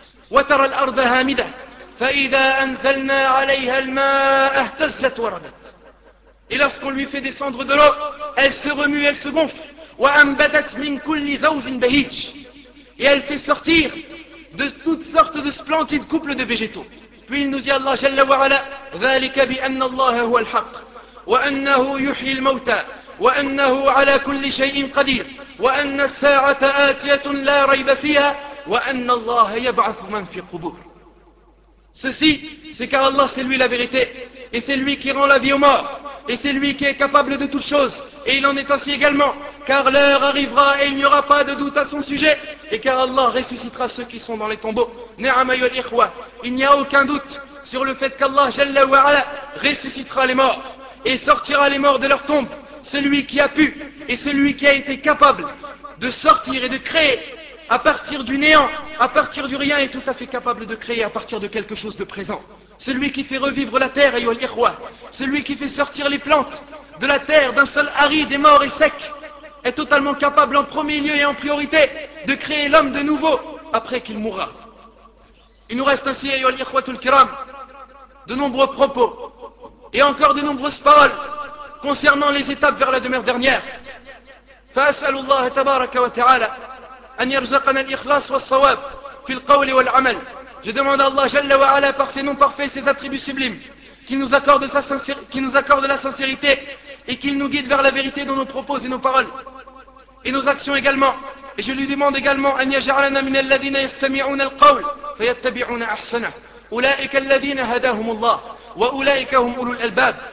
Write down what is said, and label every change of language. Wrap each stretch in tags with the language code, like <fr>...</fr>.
<ar>وَتَرَى الْأَرْضَ هَامِدَةً فَإِذَا أَنْزَلْنَا عَلَيْهَا الْمَاءَ اهْتَزَّتْ وَرَبَتْ.</ar> <fr>Et lorsqu'on lui fait descendre de l'eau, elle se remue, elle se gonfle.</fr> <ar>وَأَنْبَتَتْ مِنْ كُلِّ زَوْجٍ بَهِيجٍ.</ar> <fr>Et elle fait sortir de toutes sortes de splendides couples de végétaux. Puis il nous dit Allah Jalla wa Ala,</fr> <ar>ذَلِكَ بِأَنَّ اللَّهَ هُوَ الْحَقِّ وَأَنَّهُ يُحْيِي الْمَوْتَى وَأَنَّهُ عَلَى كُلِّ شَيْءٍ قَدِيرٍ وَأَنَّ السَّاعَةَ آتِيَةٌ لَا رَيْبَ فِيهَا وَأَنَّ اللَّهَ يَبْعَثُ مَنْ فِي الْقُبُورِ.</ar> <fr>Ceci, c'est car Allah, c'est lui la vérité, et c'est lui qui rend la vie aux morts, et c'est lui qui est capable de toutes choses, et il en est ainsi également. Car l'heure arrivera et il n'y aura pas de doute à son sujet, et car Allah ressuscitera ceux qui sont dans les tombeaux.</fr> <ar>Ni'am ayyuhal ikhwa,</ar> <fr>il n'y a aucun doute sur le fait qu'Allah Jalla wa Ala ressuscitera les morts et sortira les morts de leur tombe. celui qui a pu et celui qui a été capable de sortir et de créer à partir du néant, à partir du rien, est tout à fait capable de créer à partir de quelque chose de présent. Celui qui fait revivre la terre,</fr> <ar>ayol ikhwa,</ar> <fr>celui qui fait sortir les plantes de la terre d'un sol aride et mort et sec, est totalement capable en premier lieu et en priorité de créer l'homme de nouveau après qu'il mourra. Il nous reste ainsi,</fr> <ar>ayol ikhwa tul kiram,</ar> <fr>de nombreux propos et encore de nombreuses paroles concernant les étapes vers la demeure dernière.</fr> <ar>فأسأل الله تبارك وتعالى أن يرزقنا الإخلاص والصواب في القول والعمل.</ar> <fr>Je demande à Allah Jalla wa Ala, par ses noms parfaits et ses attributs sublimes, qu'il nous accorde la sincérité et qu'il nous guide vers la vérité dans nos propos et nos paroles et nos actions également. Et je lui demande également</fr> <ar>أن يجعلنا من الذين يستمعون القول فيتبعون أحسنه أولئك الذين هداهم الله وأولئك هم أولو الألباب.</ar>